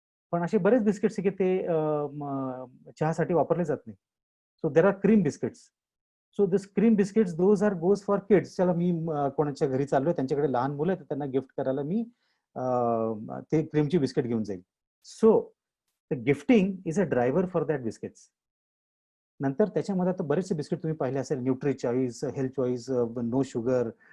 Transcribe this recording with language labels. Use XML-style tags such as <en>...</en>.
<mr>पण असे बरेच बिस्किट्स की ते चहासाठी वापरले जात नाही.</mr> <en>So there are cream biscuits. So this cream biscuits, those are goes for kids.</en> <mr>चला, मी कोणाच्या घरी चाललोय, त्यांच्याकडे लहान मुलं आहेत, त्यांना गिफ्ट करायला मी ते क्रीमची बिस्किट घेऊन जाईल.</mr> <en>So the gifting is a driver for that biscuits.</en> <mr>नंतर त्याच्यामध्ये आता बरेचसे बिस्किट तुम्ही पाहिले असेल, nutri choice, health choice, no sugar,</mr>